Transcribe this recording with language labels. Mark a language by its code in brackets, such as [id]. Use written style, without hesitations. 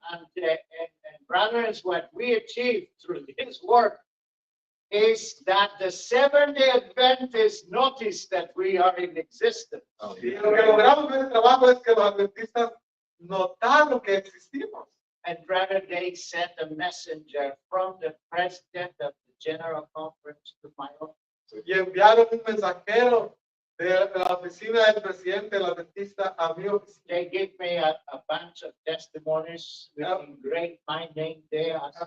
[en] And brothers, what we achieved through this work is that the Seventh-day Adventists notice that we are in existence. [es] Y lo que logramos con este trabajo es que los adventistas notaron que existimos. [en] And brother, they sent a messenger from the president of the General Conference to my office. [es] Y enviaron un mensajero de la oficina del presidente del adventista a mi oficina. [en] They gave me a bunch of testimonies with engraved my name there.